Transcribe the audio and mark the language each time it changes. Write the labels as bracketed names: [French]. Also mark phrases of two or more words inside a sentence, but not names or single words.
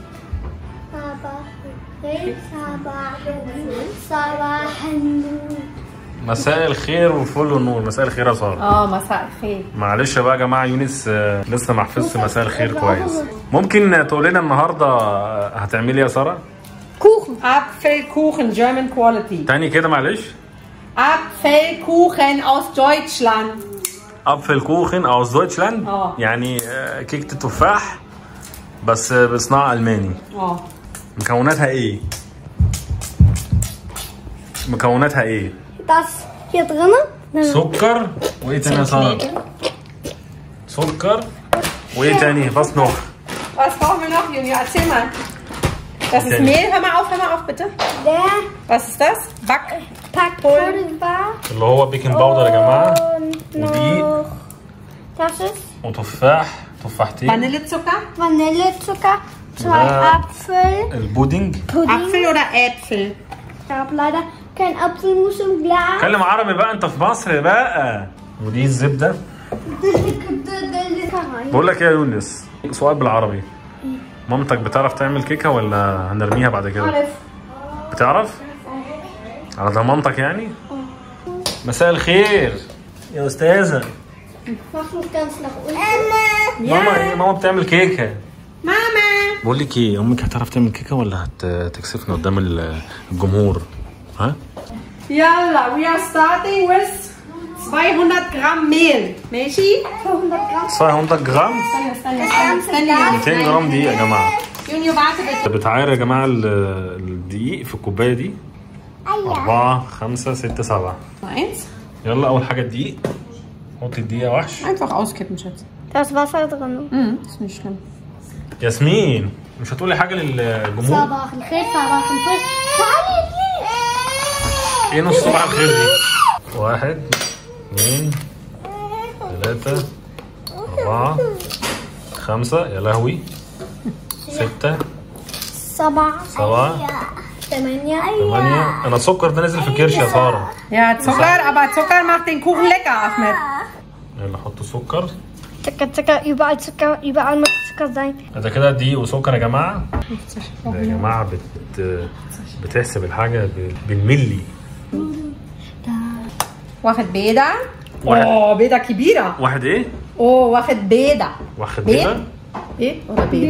[Arabic] صباح النور. مساء الخير والفل والنور. مساء الخير يا ساره. مساء الخير. معلش بقى يا جماعه، يونس لسه ما حفظش مساء الخير كويس. ممكن تقول لنا النهارده هتعملي ايه يا ساره؟ [German] كوخن. [English] Apfelkuchen German Quality. [Arabic] تاني كده معلش. [German] Apfelkuchen aus Deutschland. Apfelkuchen aus Deutschland. [Arabic] يعني كيكه التفاح بس بصناعه الماني. مكوناتها ايه؟ مكوناتها ايه؟ [German] Das hier drin. [Arabic] سكر وايه تاني يا ساره؟ سكر وايه تاني؟ [German] Was noch? Was brauchen wir noch, Junior? Erzähl mal. Das ist Mehl. Hör mal auf, bitte. Was ist das? Backpulver. [Arabic] اللي هو [English] baking powder [Arabic] يا جماعه. ودقيق. [German] Das ist. [Arabic] وتفاح، تفاحتين. [German] Vanillezucker. Vanillezucker. 2 Apfel. [Arabic] البودنج. [German] Apfel oder Äpfel? Ich habe leider kein Apfelmus im Glas. [Arabic] اتكلم عربي بقى، انت في مصر بقى. ودي الزبده. بقول لك ايه يا يونس، سؤال بالعربي. مامتك بتعرف تعمل كيكه ولا هنرميها بعد كده؟ عارف. بتعرف؟ على ضمانتك يعني؟ مساء الخير يا استاذه. ماما ايه؟ ماما بتعمل كيكه. ماما. بقول لك ايه، امك هتعرف تعمل كيكه ولا هتكسفنا قدام الجمهور؟ ها؟ يلا [English] we are starting with [Arabic] 200 جرام ميل. ماشي؟ 200 جرام؟ استنى 200 جرام دقيق يا جماعه. يونيو بعت بتعاير يا جماعه الدقيق في الكوبايه دي. 4 5 6 7. يلا اول حاجه الدقيق. حطي الدقيق يا وحش. [German] Einfach auskippen, Schatz. Da ist Wasser drin. Ist nicht schlimm. [Arabic] ياسمين مش هتقولي حاجه للجمهور؟ صباح الخير. صباح الخير. ايه نص صباح الخير دي؟ 1 2 3 4 5 يا لهوي 6 7 8. انا السكر ده نزل في الكرش يا ساره. [German] Ja, Zucker, aber Zucker macht den Kuchen lecker, Ahmed. [Arabic] يلا حط سكر. [German] Zucker, überall muss Zucker sein. [Arabic] ده كده دقيق وسكر يا جماعه. يا جماعه بتحسب الحاجه بالملي. واخد بيضة. اوه بيضة كبيرة. واحد ايه؟ واخد بيضة. واخد بيضة؟ ايه ولا بيضة؟